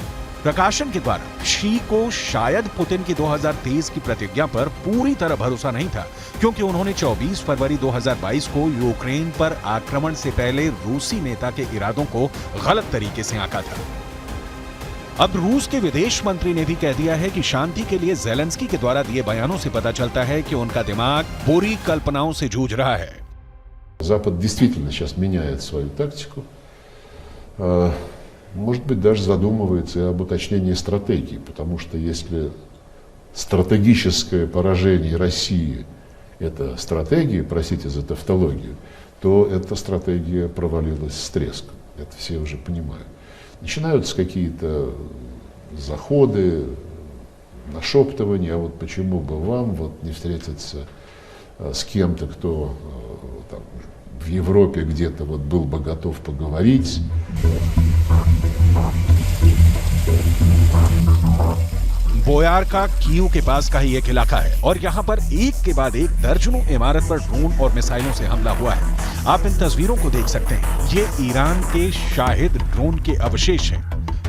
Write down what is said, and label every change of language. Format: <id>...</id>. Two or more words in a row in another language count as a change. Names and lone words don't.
<hi>प्रकाशन के द्वारा शी को शायद पुतिन की 2023 की प्रतिज्ञा पर पूरी तरह भरोसा नहीं था, क्योंकि उन्होंने 24 फरवरी 2022 को यूक्रेन पर आक्रमण से पहले रूसी नेता के इरादों को गलत तरीके से आंका था। अब रूस के विदेश मंत्री ने भी कह दिया है कि शांति के लिए ज़ेलेंस्की के द्वारा दिए बयानों से पता चलता है कि उनका दिमाग बुरी कल्पनाओं से जूझ रहा है।</hi> <ru>Запад действительно сейчас меняет свою тактику. Может быть, даже задумывается и об уточнении стратегии, потому что если стратегическое поражение России – это стратегия, простите за тавтологию, то эта стратегия провалилась с треском. Это все уже понимают. Начинаются какие-то заходы, нашептывания, а вот почему бы вам вот не встретиться с кем-то, кто там, в Европе где-то вот был бы готов поговорить.</ru> <hi>बोयारका कीव के पास का ही एक इलाका है और यहाँ पर एक के बाद एक दर्जनों इमारत पर ड्रोन और मिसाइलों से हमला हुआ है। आप इन तस्वीरों को देख सकते हैं। ये ईरान के शाहिद ड्रोन के अवशेष हैं।</hi>